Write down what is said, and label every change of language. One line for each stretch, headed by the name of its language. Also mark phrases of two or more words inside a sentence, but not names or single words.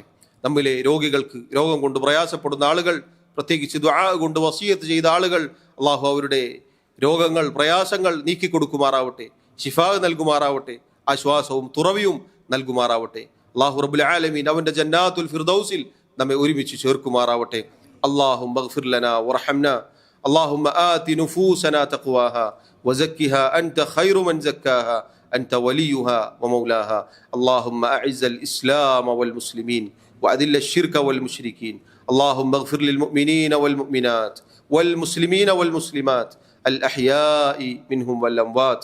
Malayalam: നമ്മിലെ രോഗികൾക്ക്, രോഗം കൊണ്ട് പ്രയാസപ്പെടുന്ന ആളുകൾ, പ്രത്യേകിച്ച് ദുആ കൊണ്ട് വസിയത്ത് ചെയ്ത ആളുകൾ, അല്ലാഹു അവരുടെ രോഗങ്ങൾ, പ്രയാസങ്ങൾ നീക്കിക്കൊടുക്കുമാറാവട്ടെ. ശിഫാ നൽകുമാറാവട്ടെ. ആശ്വാസവും തുറവിയും നൽകുമാറാവട്ടെ.
Arabic: الله رب العالمين
Malayalam: അവന്റെ ജന്നാത്തുൽ ഫിർദൗസിൽ നമ്മെ ഒരുമിച്ച് ചേർക്കുമാറാവട്ടെ.
Arabic: اللهم اغفر لنا وارحمنا. اللهم آت نفوسنا تقواها وزكها أنت خير من زكاها أنت وليها ومولاها. اللهم أعز الإسلام والمسلمين وأذل الشرك والمشركين. اللهم اغفر للمؤمنين والمؤمنات والمسلمين والمسلمات الأحياء منهم والأموات.